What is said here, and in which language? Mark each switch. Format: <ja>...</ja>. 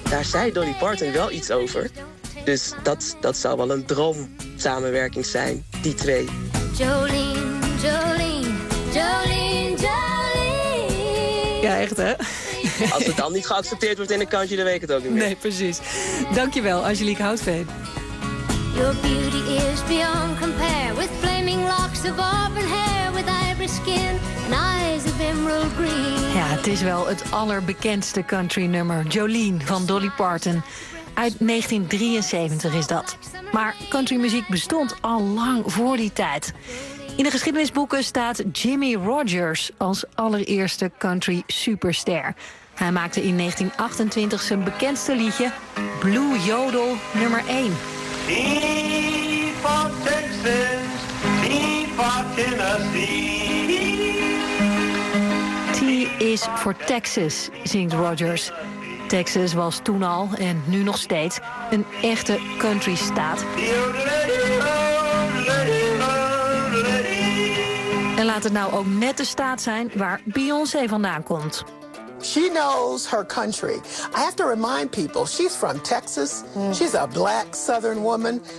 <nl>Daar zei Dolly Parton wel iets over. Dus dat zou wel een droomsamenwerking zijn, die twee.</nl> <en>Jolene, Jolene, Jolene, Jolene.</en> <nl>Ja, echt hè? Als het dan niet geaccepteerd wordt in een kantje, dan weet ik het ook niet meer. Nee, precies. Dankjewel, Angelique Houtveen.</nl> <en>Your beauty is beyond compare, with flaming locks of auburn hair, with ivory skin and eyes of emerald green.</en> <nl>Ja, het is wel het allerbekendste country nummer, Jolene van Dolly Parton. Uit 1973 is dat. Maar countrymuziek bestond al lang voor die tijd. In de geschiedenisboeken staat Jimmy Rogers als allereerste country superster. Hij maakte in 1928 zijn bekendste liedje Blue Yodel nummer 1.</nl> <en>Deep on Texas, deep on Tennessee.</en> <nl>T is voor Texas, zingt Rogers. Texas was toen al en nu nog steeds een echte country-staat. En laat het nou ook net de staat zijn waar Beyoncé vandaan komt.</nl> <en>She knows her country. I have to remind people, she's from Texas. She's a black southern woman.</en>